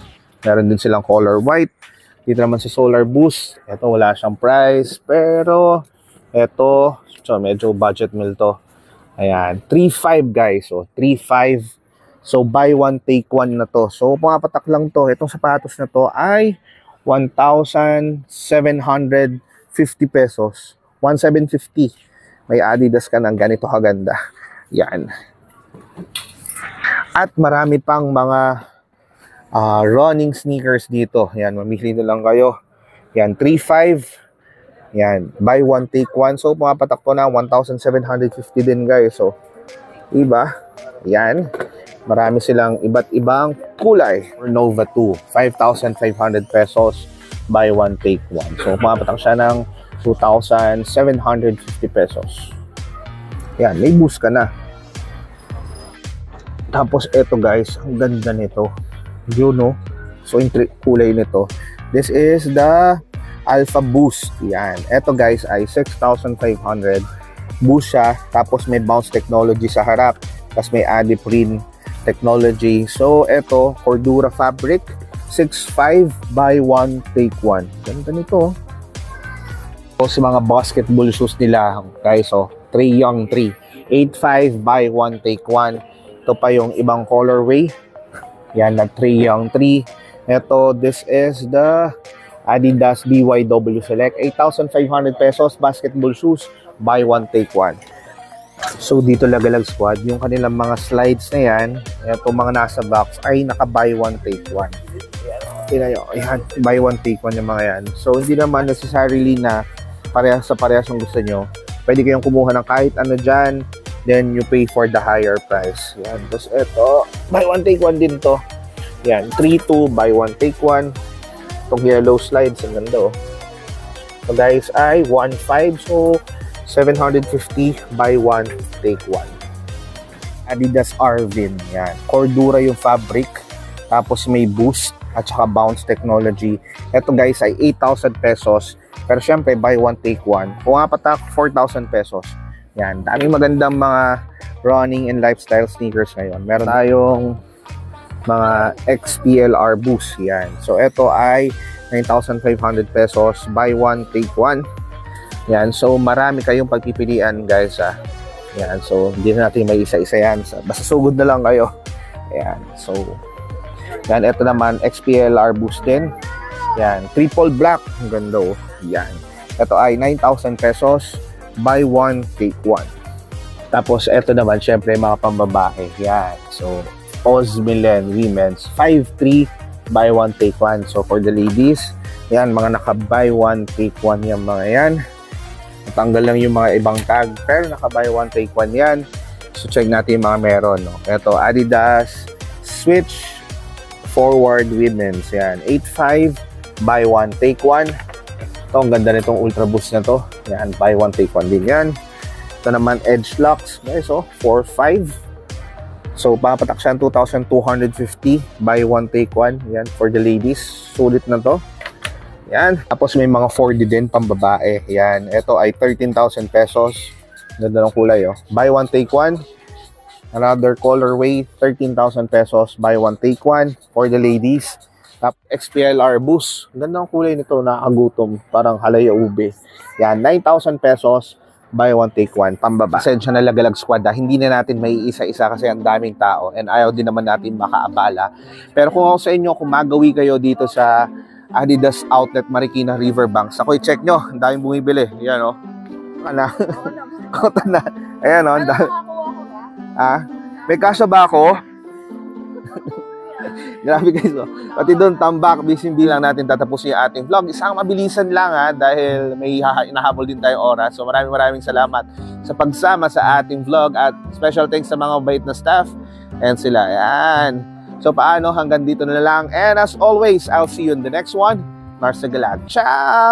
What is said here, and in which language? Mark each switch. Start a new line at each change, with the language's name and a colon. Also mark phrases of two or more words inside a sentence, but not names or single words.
Filipino: Meron din silang color white. Dito naman si Solar Boost. Ito wala siyang price, pero ito, so medyo
English: budget meal
Filipino: to. Ayan, 3,500 guys. So 3,500. So
English: buy one take one
Filipino: na to. So pumapatak lang to. Itong sapatos na to ay 1,750 pesos. 1,750. May Adidas ka ng ganito kaganda. Yan. At marami pang mga running sneakers dito. Yan, mamili na lang kayo. Yan, 3,500. Yan,
English: buy one take one.
Filipino: So pumapatak to na 1,750 din guys. So diba? Yan, marami silang iba't ibang kulay. Nova 2, 5,500 pesos,
English: buy one take one.
Filipino: So pumapatak siya ng 2,750 pesos. Yan, may boost ka na. Tapos eto guys, ang ganda nito. Yun no. So yung kulay nito,
English: this is the Alpha Boost.
Filipino: Yan. Eto guys ay 6,500. Boost siya. Tapos may
English: bounce technology
Filipino: sa harap. Tapos may
English: adiprene technology.
Filipino: So eto, Cordura fabric, 6,500,
English: buy one take one.
Filipino: Ganda nito. So sa mga basketball shoes nila guys, oh, Trae Young 3, 8,500,
English: buy one take one.
Filipino: Ito pa yung ibang colorway. Yan, na Trae Young 3. Ito,
English: this is the Adidas BYW Select. 8,500 pesos, basketball shoes, buy one take one.
Filipino: So, dito Lagalag Squad, yung kanilang mga slides na yan, ito mga nasa box, ay naka-
English: buy one take one.
Filipino: Tingnan nyo, yan,
English: buy one take one
Filipino: yung mga yan. So, hindi naman necessarily na parehas sa parehas yung gusto nyo. Pwede kayong kumuha ng kahit ano dyan,
English: then you pay for the higher price.
Filipino: Yan. Tapos ito,
English: buy one take one
Filipino: din to. Yan, 3,200,
English: buy one take one.
Filipino: Itong
English: yellow slides,
Filipino: ang ganda oh. So guys, ay 1,500. So 750,
English: buy one take one.
Filipino: Adidas Arvin. Yan. Cordura yung fabric. Tapos may boost at saka
English: bounce technology.
Filipino: Ito guys ay 8,000 pesos. Pero syempre,
English: buy one take one.
Filipino: Kung apatak, 4,000 pesos. Yan, daming magandang mga
English: running and lifestyle sneakers
Filipino: ngayon. Meron tayong mga XPLR Boost. Yan. So, ito ay 9,500 pesos.
English: Buy one, take one.
Filipino: Yan. So, marami kayong pagpipilian, guys. Yan. So, hindi na natin may isa-isa yan. Basta sugod na lang kayo. Yan. So, yan. Ito naman, XPLR Boost din. Yan. Triple black. Ang ganda, oh. Yan. Ito ay 9,000 pesos.
English: Buy one, take one.
Filipino: Tapos, ito naman, syempre, mga pambabae. Yan. So, Osmilen Women's 5,300,
English: buy one, take one. So, for the ladies,
Filipino: yan, mga naka-
English: buy one, take one
Filipino: yung mga yan. Natanggal lang yung mga ibang tag, pero naka-
English: buy one, take one
Filipino: yan. So, check natin yung mga meron. No? Ito, Adidas Switch Forward Women's. Yan, 8,500,
English: buy one, take one.
Filipino: Ito, ang ganda nitong Ultra Boost na to. Yan, buy one, take one din yan. Ito naman, Edge Locks. Guys, oh, 4,500. So, papatak siya 2,250.
English: Buy one, take one. Yan, for the ladies.
Filipino: Sulit na to. Yan. Tapos may mga 4D din, pambabae. Yan. Ito ay 13,000 pesos. Ganda ng kulay, oh.
English: Buy one, take one. Another colorway, 13,000 pesos. Buy one, take one for the ladies. Top XPLR Boost.
Filipino: Ganda ng kulay nito, nakagutom. Parang halaya ube. Yan, 9,000 pesos.
English: Buy one, take one,
Filipino: pambaba. Pasensya na Lagalag Squad, hindi na natin may isa-isa kasi ang daming tao and ayaw din naman natin makaabala. Pero kung ako sa inyo, kung magawi kayo dito sa Adidas Outlet Marikina Riverbanks, ako i-check nyo, ang daming bumibili. Yan o. Kana. Kota na. Ayan o. May kasya ba ako? Grabe guys, oh. Pati doon, tambak, busy lang natin tatapusin yung ating vlog. Isang mabilisan lang dahil may inahabol din tayong oras. So maraming salamat sa pagsama sa ating vlog at
English: special thanks
Filipino: sa mga bait na staff and sila. Yan. So paano, hanggang dito na lang.
English: And as always, I'll see you in the next one. Mars Galag. Ciao!